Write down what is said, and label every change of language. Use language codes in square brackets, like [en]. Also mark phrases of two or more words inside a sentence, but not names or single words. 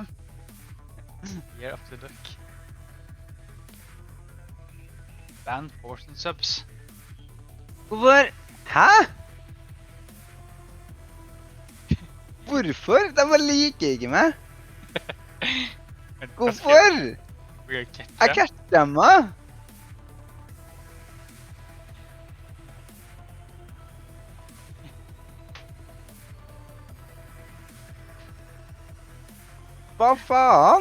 [en] Year of the Duck. Ban Force and Subs. [no] Hvorfor? Hæ? Hvorfor? De liker ikke meg. Hvorfor? Jeg catcher meg. Hva faen?